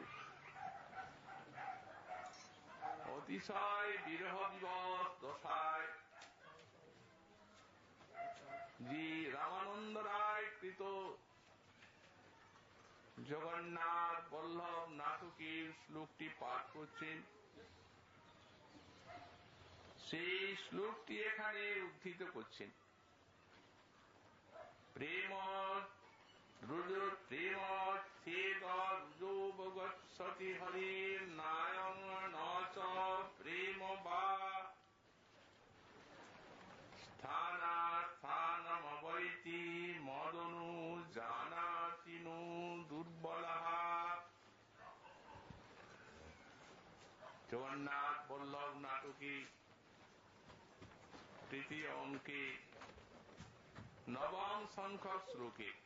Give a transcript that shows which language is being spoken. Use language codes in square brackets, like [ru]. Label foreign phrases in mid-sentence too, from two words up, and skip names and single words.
[bn] অতিশয় বিরহ বিবশ দশায় যে রামানন্দ রায় কৃত জগন্নাথ বল্লভ নাটকের শ্লোকটি পাঠ করছেন, সেই শ্লোকটি এখানে উদ্ধৃত করছেন। [sa] প্রেম রুজোবগৎসতি হরির্নায়ং ন চ প্রেম বা স্থানাস্থানমবৈতি মদনু জানাতি নো দুর্বলঃ। [bn] জগন্নাথ বল্লভ নাটকে তৃতীয় অঙ্কে নবম সংখ্যক শ্লোকে